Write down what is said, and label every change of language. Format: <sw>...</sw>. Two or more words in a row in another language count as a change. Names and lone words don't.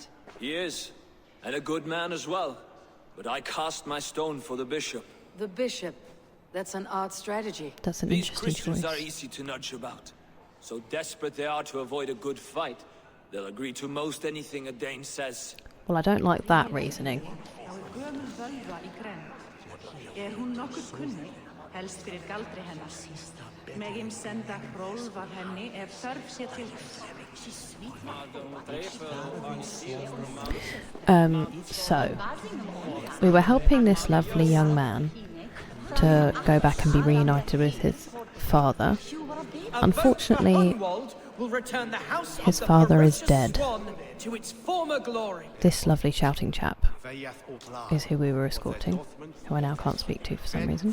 <en>He is, and a good man as well. But I cast my stone for the bishop. The bishop. That's an odd strategy. That's an These interesting Christians choice. are easy to nudge about. So desperate they are to avoid a good fight, they'll agree to most anything a Dane says. Well, I don't like that reasoning.</en> <is>Hún nokkuð kunnug, helst fyrir galdri hennar. Megum senda Hrólf af henni ef þörf sé til þess.</is> <en>So, we were helping this lovely young man to go back and be reunited with his father. Unfortunately, his father is dead. To its former glory. This lovely shouting chap is who we were escorting, who I now can't speak to for some reason.</en>